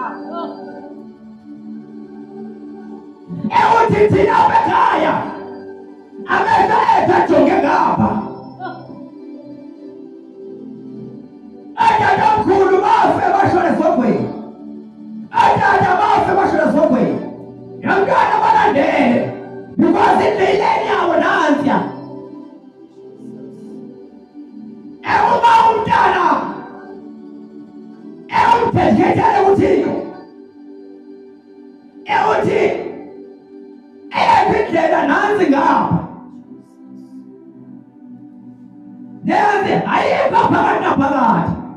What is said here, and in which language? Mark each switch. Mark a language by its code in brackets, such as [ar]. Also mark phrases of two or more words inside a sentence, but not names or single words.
[xh] Ewuthi thina bekhaya amehlo ethu ajonge ngapha. Atata omkhulu bafe bashona esihogweni, atata bafe bashona esihogweni, nomntwana balandele because indleleni yabo nansiya. Ewuba umntana ewumdedikethele kuThixo, ewuthi eyaphi indlela nansi ngapha, nenze ayikho phakathi naphakathi.